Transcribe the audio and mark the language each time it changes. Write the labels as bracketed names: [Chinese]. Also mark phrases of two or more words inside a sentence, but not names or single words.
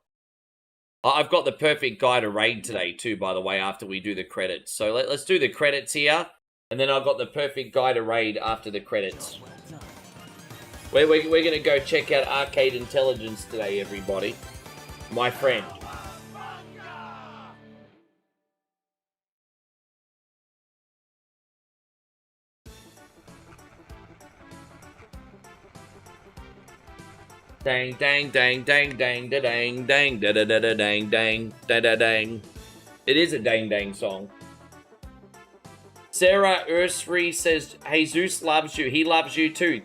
[English] I've got the perfect guy to raid today too, by the way, after we do the credits. So let's do the credits here, and then I've got the perfect guy to raid after the credits. We're going to go check out Arcade Intelligence today, everybody. My friend. Dang, dang, dang, dang, dang, da dang, dang, da da da da dang, dang, da da dang. It is a dang dang song. Sarah Ursri says, Jesus loves you. He loves you too.